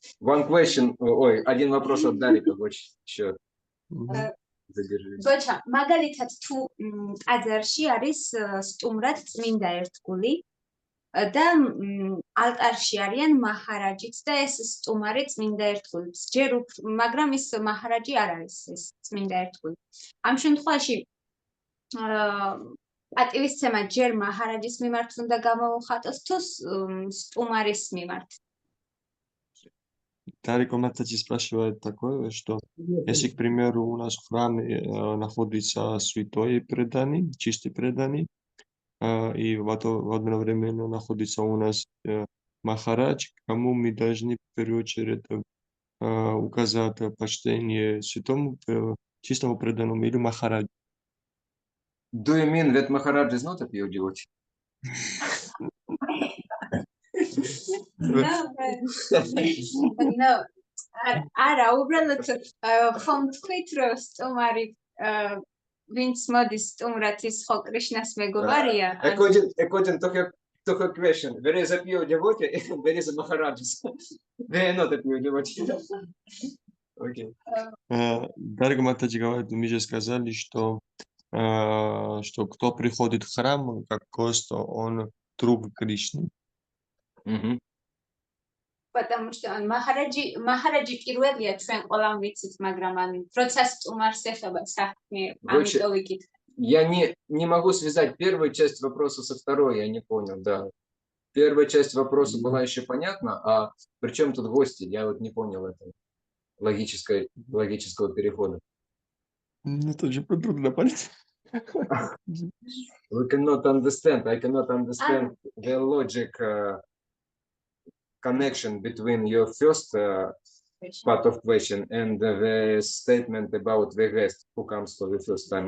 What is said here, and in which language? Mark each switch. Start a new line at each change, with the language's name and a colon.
English: One question,
Russian: ой, один вопрос от Дарика, еще задержись.
Georgian: Გოჩა, მაგალითად თუ ტაძარში არის სტუმრად წმინდა ერთგული და ალტარში არიან მაჰარაჯიც და ეს სტუმარი წმინდა ერთგულიც ჯერ მაგრამ ის მაჰარაჯი არ არის ეს წმინდა ერთგული. ამ შემთხვევაში პატივისცემა ჯერ მაჰარაჯის მიმართ უნდა გამოუხატოს თუ სტუმარის მიმართ?
Russian: Дарико Матаджи спрашивает такое, что если, к примеру, у нас в храме находится святой преданный, чистый преданный, и одновременно находится у нас Махарадж, кому мы должны в первую очередь указать почтение святому чистому преданному или Махараджу?
English: Do you mean that Maharaj is not a pure devotee?
Georgian: No, არა, უბრალოდ ხომ თქვით რომ სტუმარი ვინც მოდის სტუმრად ის ხო კრიშნას მეგობარია?
English: According to her question, there is a pure devotee, there is a Maharaj. They are not a pure devotee. Okay.
Russian: Дарико Матаджи говорит, мы же сказали, что кто приходит в храм как гость, он друг Кришны. Потому что Махараджи
Georgian: პირველია ჩვენ ყველამ ვიცით, მაგრამ ან როცა სტუმარს ეხება საქმე, ამიტომ ვიკითხე.
Russian: Я не могу связать первую часть вопроса со второй, я не понял, да. Первая часть вопроса была еще понятна, а при чем тут гости? Я вот не понял этого логического перехода. Ну, это же трудно понять.
English: I cannot understand the logic connection between your first part of question and the statement about the guest who comes for the first time.